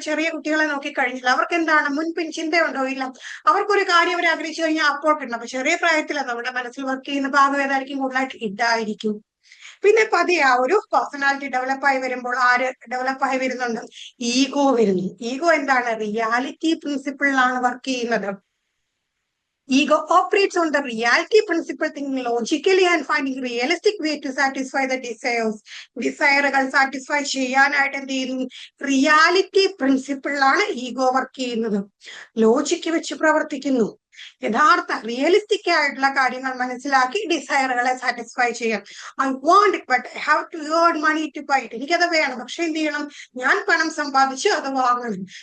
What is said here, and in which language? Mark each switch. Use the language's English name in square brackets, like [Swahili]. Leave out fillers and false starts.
[Malayalam] അപ്പൊ ചെറിയ കുട്ടികളെ നോക്കിക്കഴിഞ്ഞില്ല, അവർക്ക് എന്താണ് മുൻപിൻ ചിന്തയുണ്ടോ, ഇല്ല, അവർക്കൊരു കാര്യം അവർ ആഗ്രഹിച്ചു കഴിഞ്ഞാൽ അപ്പോൾ കിട്ടണം. അപ്പൊ ചെറിയ പ്രായത്തിൽ നമ്മുടെ മനസ്സിൽ വർക്ക് ചെയ്യുന്ന ഭാഗം ഏതായിരിക്കും, കൂടുതലായിട്ട് ഇഡായിരിക്കും. പിന്നെ പതിയെ ആ ഒരു പേഴ്സണാലിറ്റി ഡെവലപ്പായി വരുമ്പോൾ ആര് ഡെവലപ്പായി വരുന്നുണ്ട്, ഈഗോ വരുന്നു. ഈഗോ എന്താണ്, റിയാലിറ്റി പ്രിൻസിപ്പിളിലാണ് വർക്ക് ചെയ്യുന്നത്. [English] Ego operates on the reality principle, thinking logically and finding realistic way to satisfy the desires. [Malayalam] ഡിസയറുകൾ satisfy ചെയ്യാനായിട്ട് എന്ത് ചെയ്യുന്നു, റിയാലിറ്റി പ്രിൻസിപ്പിളിലാണ് ഈഗോ വർക്ക് ചെയ്യുന്നത്. ലോജിക്ക് വെച്ച് പ്രവർത്തിക്കുന്നു. യഥാർത്ഥ റിയലിസ്റ്റിക് ആയിട്ടുള്ള കാര്യങ്ങൾ മനസ്സിലാക്കി ഡിസയറുകളെ സാറ്റിസ്ഫൈ ചെയ്യാം. [English] I want it but I have to earn money to buy it, [Malayalam] എനിക്കത് വേണം, പക്ഷെ എന്ത് ചെയ്യണം, ഞാൻ പണം സമ്പാദിച്ച് അത് വാങ്ങണം.